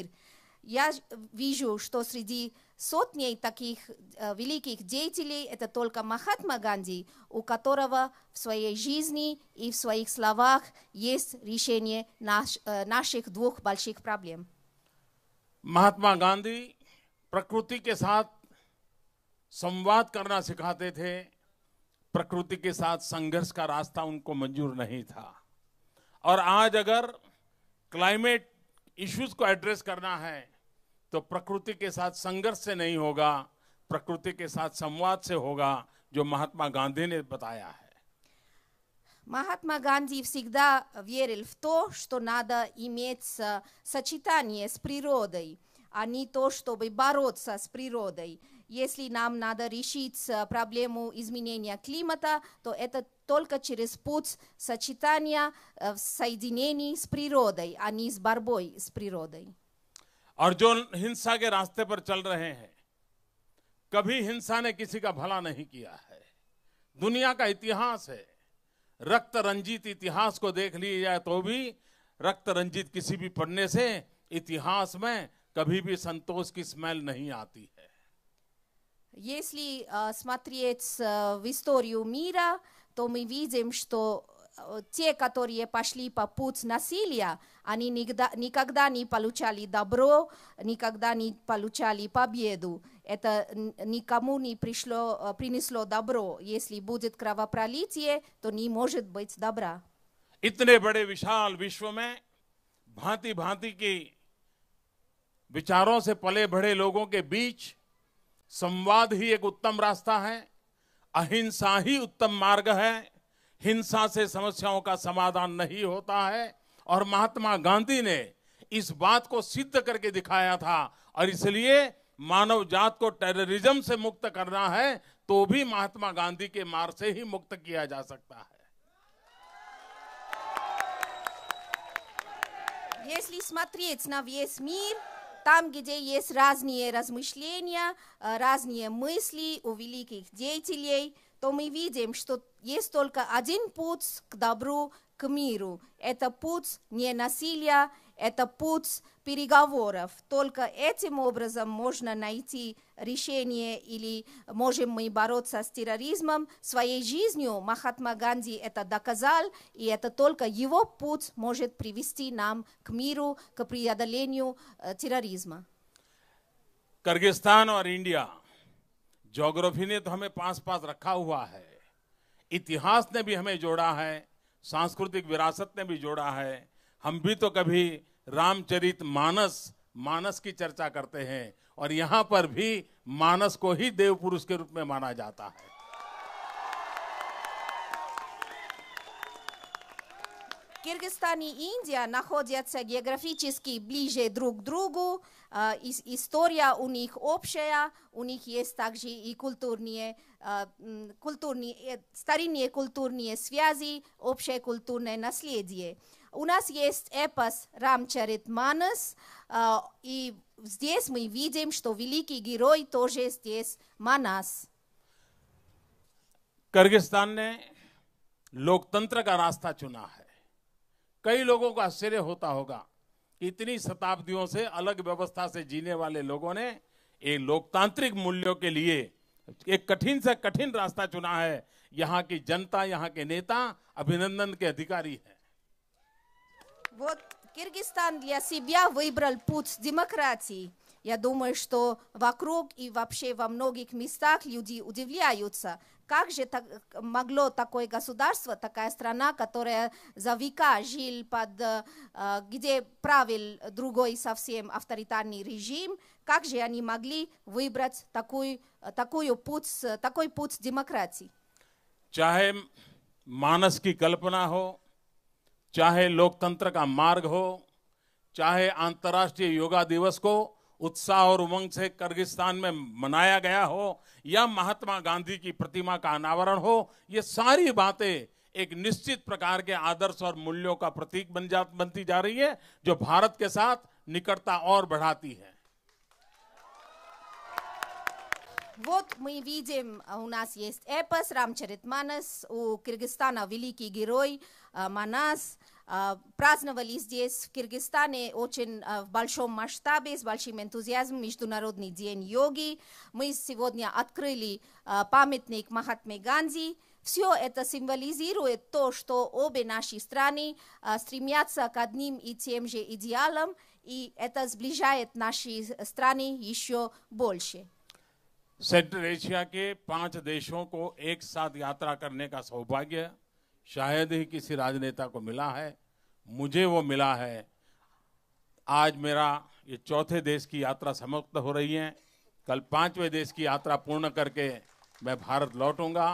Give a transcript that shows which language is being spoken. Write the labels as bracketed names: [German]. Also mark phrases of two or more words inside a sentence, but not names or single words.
[Russian] Я вижу, что среди сотней таких великих деятелей это только Махатма Ганди, у которого в своей жизни и в своих словах есть решение наших двух больших проблем. [Hindi] महात्मा गांधी प्रकृति के साथ संवाद करना सिखाते थे। प्रकृति के साथ संघर्ष का रास्ता उनको मंजूर नहीं था। और आज अगर [English] climate issues [Hindi] को एड्रेस करना है तो प्रकृति के साथ संघर्ष से नहीं होगा, प्रकृति के साथ संवाद से होगा, जो महात्मा गांधी ने बताया है। [Russian] Махатма Ганди всегда верил в то, что надо иметь сочетание с природой, а не то, чтобы бороться с природой. Если нам надо решить проблему изменения климата, то это только через путь сочетания соединений с природой, а не с борьбой с природой. [Hindi] और जो हिंसा के रास्ते पर चल रहे हैं, कभी हिंसा ने किसी का भला नहीं किया है। दुनिया का इतिहास है, रक्त रंजित इतिहास को देख लिया जाए तो भी रक्त रंजित किसी भी पढ़ने से इतिहास में कभी भी संतोष की स्मेल नहीं आती है। [Russian] Если смотреть в историю мира, то мы видим, что те, которые пошли по пути насилия, они никогда не получали добро, никогда не получали победу. Это никому не принесло добро. Если будет кровопролитие, то не может быть добра. [Hindi] इतने बड़े विशाल विश्व में भांति भांति की विचारों से पले बढ़े लोगों के बीच संवाद ही एक उत्तम रास्ता है। अहिंसा ही उत्तम मार्ग है। हिंसा से समस्याओं का समाधान नहीं होता है। और महात्मा गांधी ने इस बात को सिद्ध करके दिखाया था। और इसलिए मानव जात को टेररिज्म से मुक्त करना है तो भी महात्मा गांधी के मार्ग से ही मुक्त किया जा सकता है। [Russian] Если смотреть на весь мир, там, где есть разные размышления, разные мысли у великих деятелей, то мы видим, что есть только один путь к добру, к миру. Это путь не насилия, это путь переговоров. Только этим образом можно найти решение или можем мы бороться с терроризмом. Своей жизнью Махатма Ганди это доказал, и это только его путь может привести нам к миру, к преодолению терроризма. [Hindi] किर्गिस्तान और इंडिया, ज्योग्राफी ने तो हमें पास पास रखा हुआ है, इतिहास ने भी हमें जोड़ा है, सांस्कृतिक विरासत ने भी जोड़ा है। हम भी तो कभी रामचरित मानस की चर्चा करते हैं और यहाँ पर भी मानस को ही देव पुरुष के रूप में माना जाता है। [Russian] Кыргызстан и Индия находятся географически ближе друг к другу, история у них общая, у них есть также и старинные культурные связи, общее культурное наследие. У нас есть эпос Рамчаритманас, и здесь мы видим, что великий герой тоже здесь Манас. [Hindi] किर्गिस्तान ने लोकतंत्र का रास्ता चुना है। कई लोगों को आश्चर्य होता होगा कि इतनी शताब्दियों से अलग व्यवस्था से जीने वाले लोगों ने एक लोकतांत्रिक मूल्यों के लिए एक कठिन से कठिन रास्ता चुना है। यहाँ की जनता, यहाँ के नेता अभिनंदन के अधिकारी हैं। [Russian] Вот Кыргызстан для себя выбрал путь демократии. Я думаю, что вокруг и вообще во многих местах люди удивляются, как же могло такое государство, такая страна, которая за века жил где правил другой совсем авторитарный режим, как же они могли выбрать такой путь демократии? [Hindi] चाहे मानस की कल्पना हो, चाहे लोकतंत्र का मार्ग हो, चाहे अंतर्राष्ट्रीय योगा दिवस को उत्साह और उमंग से किर्गिस्तान में मनाया गया हो, या महात्मा गांधी की प्रतिमा का अनावरण हो, ये सारी बातें एक निश्चित प्रकार के आदर्श और मूल्यों का प्रतीक बनती जा रही है, जो भारत के साथ निकटता और बढ़ाती है. [Russian] Вот мы видим, у нас есть эпос Рамчаритманас, у Кыргызстана великий герой Манас. Праздновали здесь, в Кыргызстане, очень в большом масштабе, с большим энтузиазмом Международный день йоги. Мы сегодня открыли памятник Махатме Ганди. Все это символизирует то, что обе наши страны стремятся к одним и тем же идеалам, и это сближает наши страны еще больше. [Hindi] सेंट्रल एशिया के 5 देशों को एक साथ यात्रा करने का सौभाग्य शायद ही किसी राजनेता को मिला है. मुझे वो मिला है. आज मेरा ये चौथे देश की यात्रा समाप्त हो रही है. कल 5वें देश की यात्रा पूर्ण करके मैं भारत लौटूंगा.